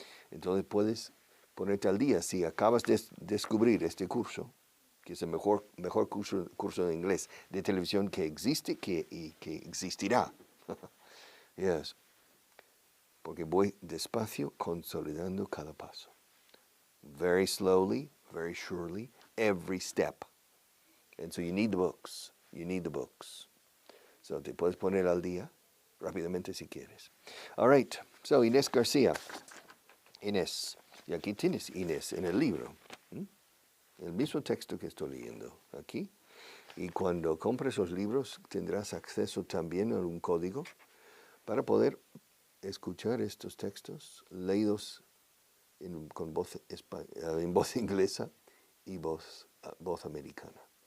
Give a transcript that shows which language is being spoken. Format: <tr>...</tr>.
<es>Entonces puedes ponerte al día. Si acabas de descubrir este curso, que es el mejor curso de inglés de televisión que existe y que existirá.</es> <en>Yes.</en> <es>Porque voy despacio consolidando cada paso.</es> <en>Very slowly, very surely, every step. And so you need the books. You need the books.</en> <es>So te puedes poner al día rápidamente si quieres.</es> <en>All right.</en> <es>So Inés García. Inés. Y aquí tienes Inés en el libro. El mismo texto que estoy leyendo aquí. Y cuando compres los libros tendrás acceso también a un código para poder escuchar estos textos leídos en voz inglesa y voz americana.</es>